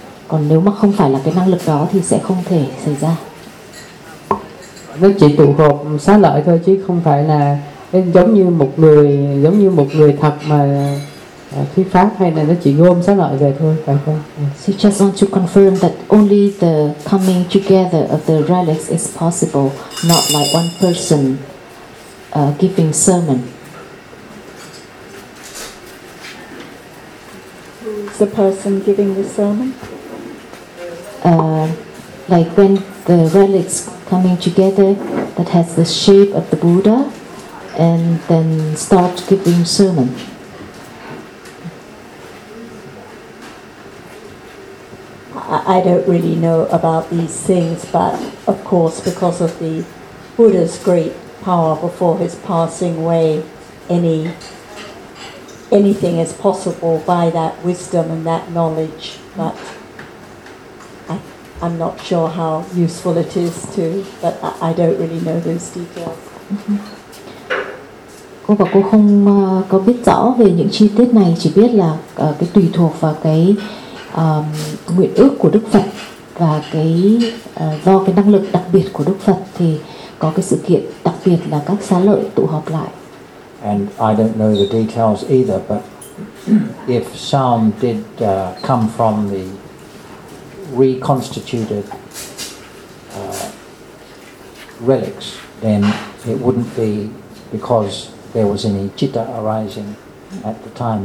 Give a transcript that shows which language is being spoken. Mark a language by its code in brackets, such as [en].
[vi] Còn nếu mà không phải là cái năng lực đó thì sẽ không thể xảy ra. Nó chỉ tụ họp xá lợi thôi chứ không phải là giống như một người, giống như một người thật mà thuyết pháp, hay là nó chỉ gom xá lợi về thôi, phải không? [en] So just want to confirm that only the coming together of the relics is possible, not like one person giving sermon. The person giving the sermon? Like when the relics coming together that has the shape of the Buddha and then start giving sermon. I don't really know about these things, but of course because of the Buddha's great power before his passing away, anything is possible by that wisdom and that knowledge, but I'm not sure how useful it is to, but I don't really know those details. [vi] Cô và cô không có biết rõ về những chi tiết này, chỉ biết là cái tùy thuộc vào cái nguyện ước của Đức Phật và cái do cái năng lực đặc biệt của Đức Phật thì có cái sự kiện đặc biệt là các xá lợi tụ họp lại. [en] And I don't know the details either, but if some did come from the reconstituted relics, then it wouldn't be because there was any citta arising at the time.